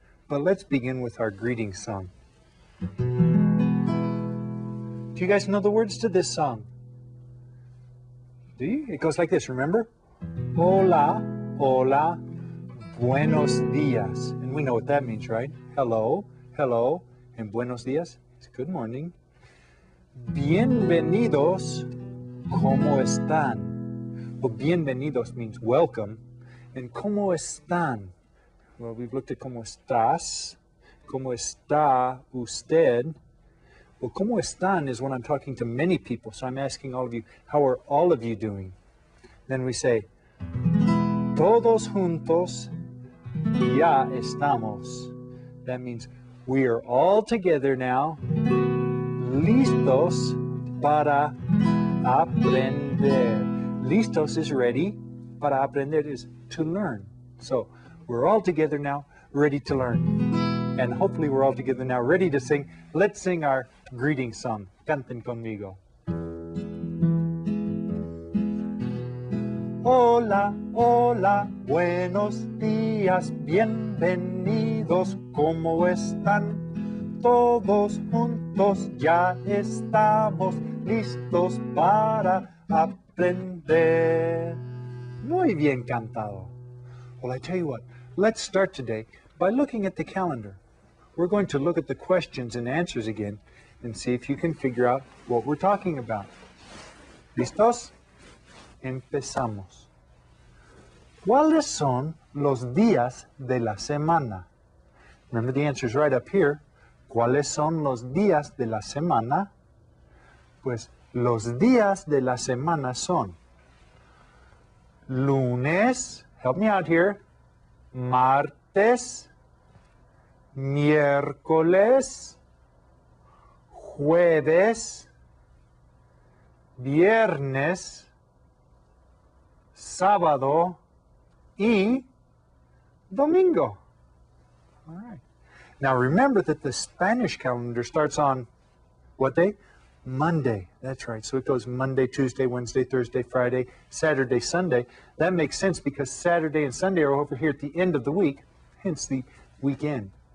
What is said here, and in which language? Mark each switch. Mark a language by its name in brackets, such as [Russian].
[English] But let's begin with our greeting song. Do you guys know the words to this song? Do you? It goes like this, remember? Hola, hola, buenos días. And we know what that means, right? Hello, hello, and buenos días. It's good morning. [Spanish] Bienvenidos, ¿cómo están? [English] Well, bienvenidos means welcome. And ¿cómo están? Well, we've looked at ¿cómo estás? ¿Cómo está usted? Well, ¿cómo están is when I'm talking to many people. So I'm asking all of you, how are all of you doing? [Spanish] Then we say, todos juntos ya estamos. [English] That means we are all together now, listos para aprender. Listos is ready, para aprender is to learn. So we're all together now, ready to learn. And hopefully we're all together now, ready to sing. Let's sing our greeting song. [Spanish] Canten conmigo. Hola, hola, buenos días, bienvenidos, ¿cómo están? Todos juntos ya estamos listos para aprender. Muy bien cantado. [English] Well, I tell you what, let's start today by looking at the calendar. We're going to look at the questions and answers again and see if you can figure out what we're talking about. [Spanish] ¿Listos? Empezamos. ¿Cuáles son los días de la semana? [English] Remember the answers right up here. [Spanish] ¿Cuáles son los días de la semana? Pues los días de la semana son lunes, help me out here, martes, miércoles, jueves, viernes, sábado y domingo. [English] All right. Now remember that the Spanish calendar starts on what day? Monday. That's right. So it goes Monday, Tuesday, Wednesday, Thursday, Friday, Saturday, Sunday. That makes sense because Saturday and Sunday are over here at the end of the week, hence the weekend.